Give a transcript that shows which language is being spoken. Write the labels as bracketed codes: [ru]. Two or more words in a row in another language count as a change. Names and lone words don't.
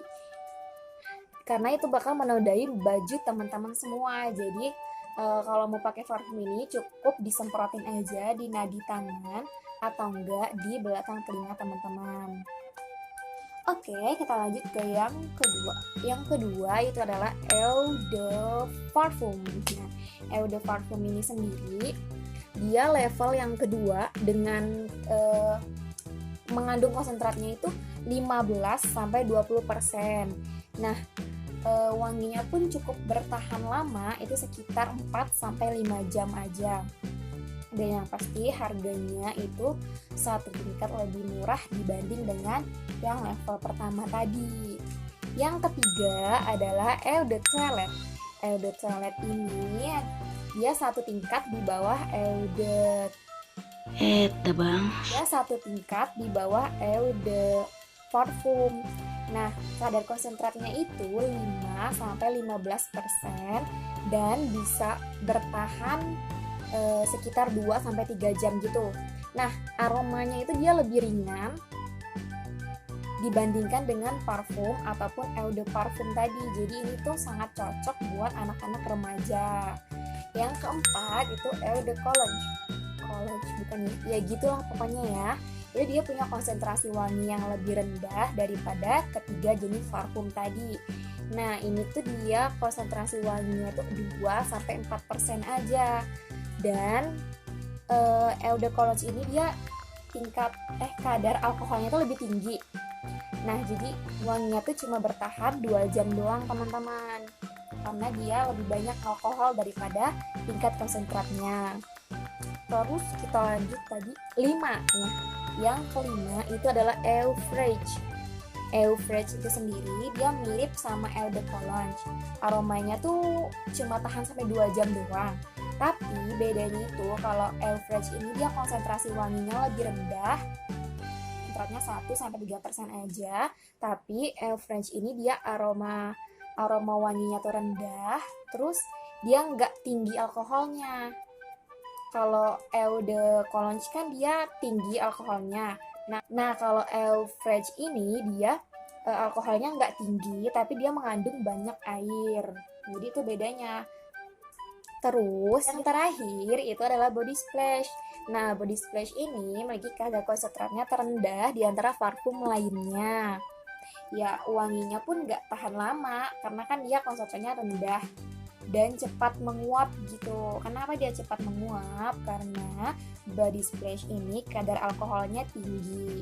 [id] Karena itu bakal menodai baju teman-teman semua. Jadi kalau mau pakai parfum ini cukup disemprotin aja di nadi tangan atau enggak di belakang telinga teman-teman. Oke, kita lanjut ke yang kedua. Yang kedua itu adalah [fr] eau de parfum. [id] Nah, [fr] eau de parfum [id] ini sendiri dia level yang kedua dengan mengandung konsentratnya itu 15-20%. Nah, wanginya pun cukup bertahan lama, itu sekitar 4-5 jam aja. Dan yang pasti harganya itu satu tingkat lebih murah dibanding dengan yang level pertama tadi. Yang ketiga adalah [fr] eau de toilette. Eau de toilette [id] ini dia satu tingkat di bawah [fr] eau de [id] dia satu tingkat di bawah [fr] eau de parfum. [id] Nah, kadar konsentratnya itu 5-15% dan bisa bertahan sekitar 2-3 jam gitu. Nah, aromanya itu dia lebih ringan dibandingkan dengan parfum ataupun [fr] eau de parfum [id] tadi. Jadi ini tuh sangat cocok buat anak-anak remaja. Yang keempat itu [fr] eau de cologne. [id] Cologne bukan ya gitulah pokoknya ya. Jadi dia punya konsentrasi wangi yang lebih rendah daripada ketiga jenis parfum tadi. Nah, ini tuh dia konsentrasi wanginya tuh 2-4% aja. Dan [fr] eau de cologne [id] ini dia tingkat kadar alkoholnya tuh lebih tinggi. Nah, jadi wanginya tuh cuma bertahan 2 jam doang teman-teman, karena dia lebih banyak alkohol daripada tingkat konsentratnya. Terus kita lanjut tadi 5. Nah, yang kelima itu adalah [fr] eau fraîche. Eau fraîche [id] itu sendiri dia mirip sama [fr] eau de cologne. [id] Aromanya tuh cuma tahan sampai 2 jam doang. Tapi bedanya itu kalau [fr] Eau Fraiche [id] ini dia konsentrasi wanginya lebih rendah, konsentrasnya 1-3% aja. Tapi [fr] Eau Fraiche [id] ini dia aroma wanginya tuh rendah, terus dia nggak tinggi alkoholnya. Kalau [fr] Eau de Cologne [id] kan dia tinggi alkoholnya. Nah kalau [fr] Eau Fraiche [id] ini dia alkoholnya nggak tinggi, tapi dia mengandung banyak air. Jadi itu bedanya. Terus yang terakhir itu adalah [en] body splash. [id] Nah, [en] body splash [id] ini memiliki kadar konsentratnya terendah di antara parfum lainnya. Ya, wanginya pun nggak tahan lama karena kan dia konsentratnya rendah dan cepat menguap gitu. Kenapa dia cepat menguap? Karena [en] body splash [id] ini kadar alkoholnya tinggi.